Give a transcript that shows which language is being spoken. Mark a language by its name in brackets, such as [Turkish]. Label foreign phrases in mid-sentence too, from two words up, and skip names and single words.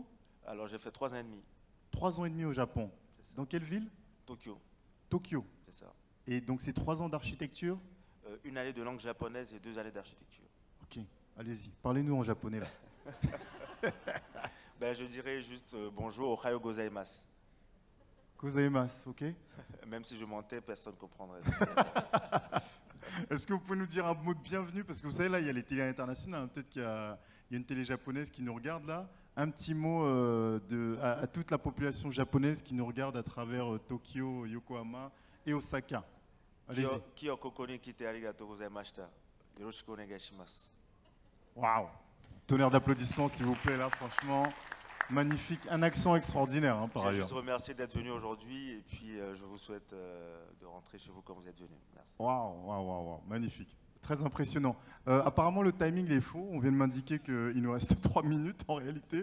[French] Alors, j'ai fait 3 ans et demi. 3 ans et demi au Japon. Dans quelle ville? Tokyo. Tokyo. C'est ça. Et donc, c'est 3 ans d'architecture? 1 année de langue japonaise et 2 années d'architecture. Ok, allez-y. Parlez-nous en japonais, là. Ben, je dirais juste bonjour, [Japanese] おはようございます. Gozaimasu, [French] ok. Même si je mentais, personne ne comprendrait. Est-ce que vous pouvez nous dire un mot de bienvenue? Parce que vous savez, là, il y a les télés internationales. Hein. Peut-être qu'il y a une télé japonaise qui nous regarde, là. Un petit mot à toute la population japonaise qui nous regarde à travers Tokyo, Yokohama et Osaka. Allez-y. [Japanese] 今日ここに来てありがとうございました。よろしくお願いします. [French] Waouh! Tonnerre d'applaudissements, s'il vous plaît, là, franchement. Magnifique. Un accent extraordinaire, hein, par ailleurs. Je vous remercie d'être venu aujourd'hui et puis je vous souhaite de rentrer chez vous comme vous êtes venu. Merci. Waouh. Magnifique. Très impressionnant. Apparemment, le timing est faux. On vient de m'indiquer qu'il nous reste 3 minutes en réalité.